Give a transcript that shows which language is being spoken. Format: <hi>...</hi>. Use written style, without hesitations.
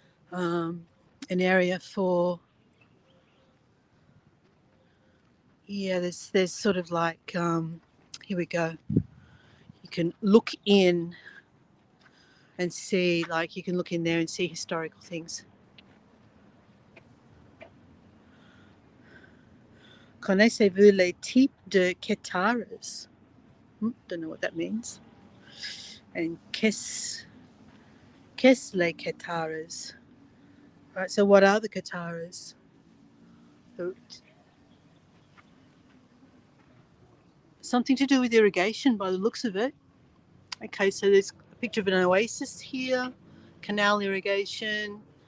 <en>An area for, yeah, there's sort of like, here we go. You can look in and see, like you can look in there and see historical things.</en> <fr>Connaissez-vous les types de kataras?</fr> <en>Don't know what that means. And</en> <fr>qu'est-ce les kataras?</fr> <en>Right, so what are the kataras? Something to do with irrigation by the looks of it. Okay, so there's a picture of an oasis here, canal irrigation.</en>